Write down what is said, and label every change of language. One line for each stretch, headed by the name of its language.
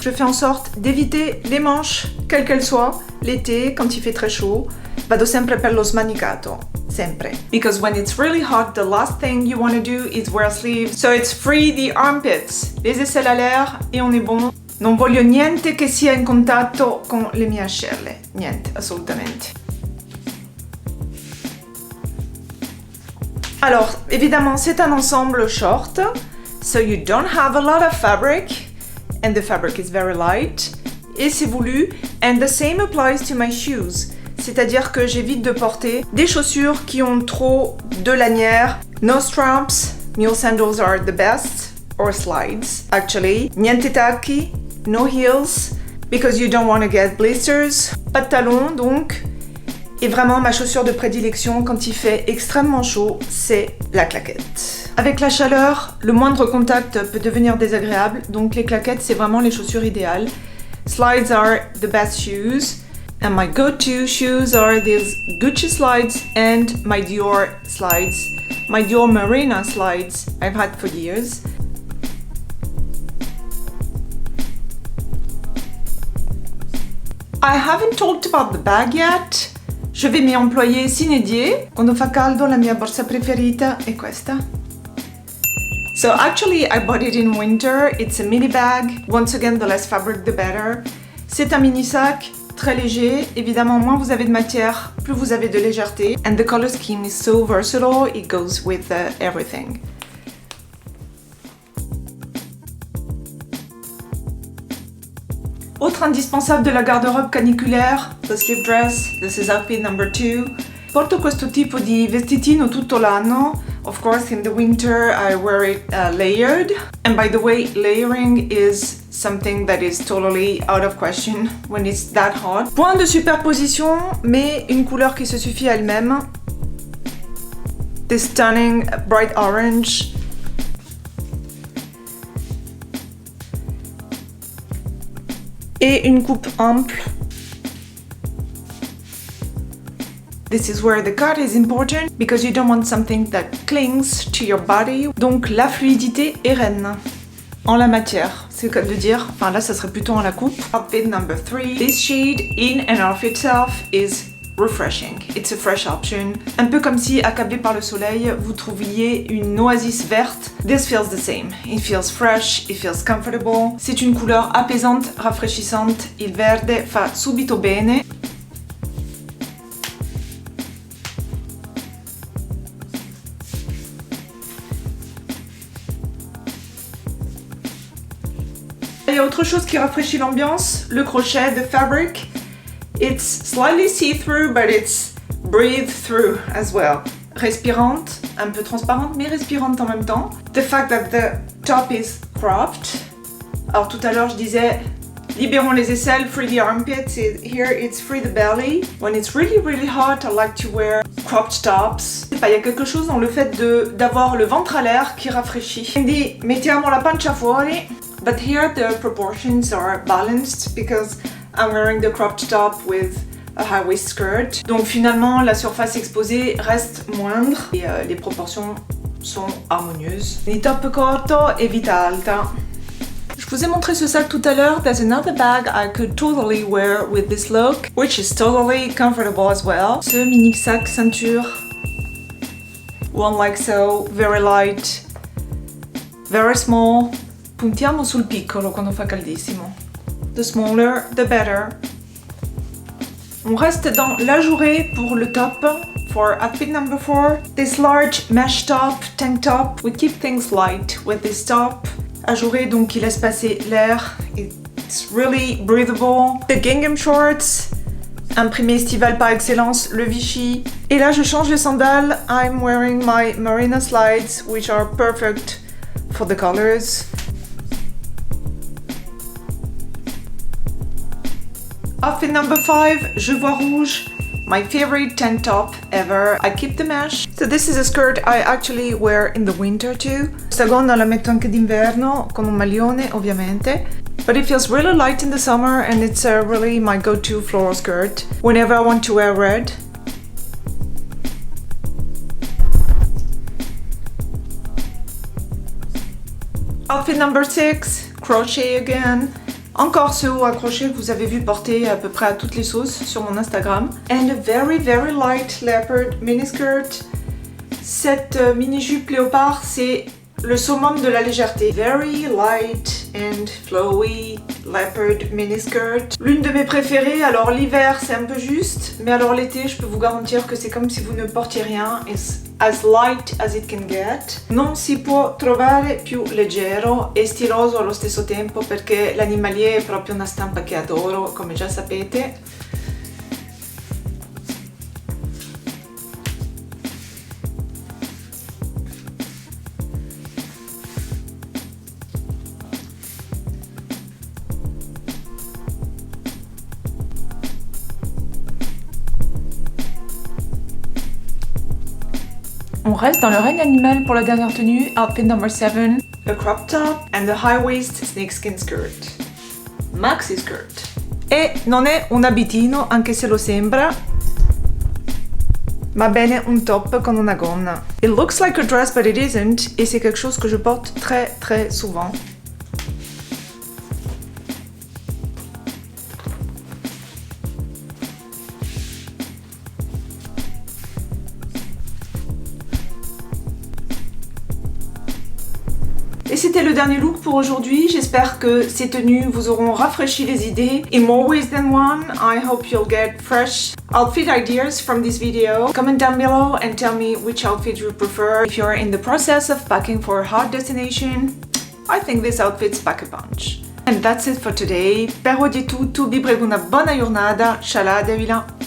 French: Je fais en sorte d'éviter les manches, quelles qu'elles soient, l'été, quand il fait très chaud.
Italian: Vado sempre per lo smanicato, sempre.
English: Because when it's really hot, the last thing you want to do is wear sleeves. So it's free the armpits.
French: Les aisselles à l'air et on est bon.
Italian: Non voglio niente che sia in contatto con le mie ascelle. Niente, assolutamente.
French: Alors, évidemment, c'est un ensemble short,
English: so you don't have a lot of fabric, and the fabric is very light,
French: et c'est voulu,
English: and the same applies to my shoes,
French: c'est-à-dire que j'évite de porter des chaussures qui ont trop de lanières,
English: no straps, mule sandals are the best, or slides, actually,
Italian: niente tacchi,
English: no heels, because you don't want to get blisters,
French: pas de talons donc. Et vraiment, ma chaussure de prédilection quand il fait extrêmement chaud, c'est la claquette. Avec la chaleur, le moindre contact peut devenir désagréable, donc les claquettes, c'est vraiment les chaussures idéales.
English: Slides are the best shoes, and my go-to shoes are these Gucci slides and my Dior slides. My Dior Marina slides I've had for years. I haven't talked about the bag yet.
French: Je vais m'y employer sine die.
Italian: Quando fa caldo la mia borsa preferita è questa.
English: So actually I bought it in winter. It's a mini bag. Once again, the less fabric the better.
French: C'est un mini sac très léger. Évidemment, moins vous avez de matière, plus vous avez de légèreté.
English: And the color scheme is so versatile, it goes with everything.
French: Autre indispensable de la garde-robe caniculaire,
English: the slip dress. This is outfit number 2.
Italian: Porto questo tipo di vestitino tutto l'anno.
English: Of course, in the winter I wear it layered. And by the way, layering is something that is totally out of question when it's that hot.
French: Point de superposition, mais une couleur qui se suffit à elle-même.
English: This stunning bright orange.
French: Et une coupe ample.
English: This is where the cut is important because you don't want something that clings to your body.
French: Donc la fluidité est reine en la matière. C'est le cas de dire, enfin là ça serait plutôt en la coupe.
English: Outfit number 3. This shade in and of itself is refreshing. It's a fresh option.
French: Un peu comme si, accablé par le soleil, vous trouviez une oasis verte.
English: This feels the same. It feels fresh, it feels comfortable.
French: C'est une couleur apaisante, rafraîchissante.
Italian: Il verde fa subito bene.
French: Il y a autre chose qui rafraîchit l'ambiance, le crochet de fabric.
English: It's slightly see-through, but it's breathe-through as well.
French: Respirante, un peu transparente, mais respirante en même temps.
English: The fact that the top is cropped.
French: Alors tout à l'heure, je disais, libérons les aisselles,
English: free the armpits. Here, it's free the belly. When it's really, really hot, I like to wear cropped tops.
French: Il y a quelque chose dans le fait d'avoir le ventre à l'air qui rafraîchit.
Italian: Quindi, mettiamo la pancia fuori.
English: But here the proportions are balanced because I'm wearing the cropped top with a high waist skirt.
French: Donc finalement, la surface exposée reste moindre et les proportions sont harmonieuses.
Italian: Il top corto e vita alta.
French: Je vous ai montré ce sac tout à l'heure.
English: There's another bag I could totally wear with this look, which is totally comfortable as well.
French: Ce mini sac ceinture,
English: one like so, very light, very small.
Italian: Puntiamo sul piccolo quando fa caldissimo.
English: The smaller, the better.
French: On reste dans l'ajouré pour le top.
English: For outfit number 4, this large mesh top, tank top. We keep things light with this top.
French: Ajouré donc qui laisse passer l'air.
English: It's really breathable. The gingham shorts.
French: Imprimé estival par excellence, le Vichy. Et là je change les sandales.
English: I'm wearing my Marina slides, which are perfect for the colors. Outfit number 5,
French: je vois rouge,
English: my favorite tank top ever. I keep the mesh. So this is a skirt I actually wear in the winter too.
Italian: Questa gonna la metto anche d'inverno con un maglione ovviamente.
English: But it feels really light in the summer and it's really my go-to floral skirt whenever I want to wear red. Outfit number 6, crochet again.
French: Encore ce haut à crochet que vous avez vu porter à peu près à toutes les sauces sur mon Instagram.
English: And a very very light leopard miniskirt.
French: Cette mini-jupe léopard, c'est le summum de la légèreté.
English: Very light and flowy leopard miniskirt.
French: L'une de mes préférées. Alors l'hiver c'est un peu juste, mais alors l'été je peux vous garantir que c'est comme si vous ne portiez rien.
English: It's as light as it can get.
Italian: Non si può trovare più leggero e stiloso allo stesso tempo perché l'animalier è proprio una stampa che adoro, come già sapete.
French: On reste dans le règne animal pour la dernière tenue,
English: outfit number 7. A crop top and a high waist snakeskin skirt. Maxi skirt.
Italian: E non è un abitino, anche se lo sembra, ma bene un top con una gonna.
English: It looks like a dress but it isn't,
French: et c'est quelque chose que je porte très très souvent. Et c'était le dernier look pour aujourd'hui. J'espère que ces tenues vous auront rafraîchi les idées.
English: In more ways than one, I hope you'll get fresh outfit ideas from this video. Comment down below and tell me which outfit you prefer. If you're in the process of packing for a hot destination, I think this outfit's pack a punch. And that's it for today.
Italian: Per oggi è tutto, vi prego una buona giornata.
English: Shalom, Devila.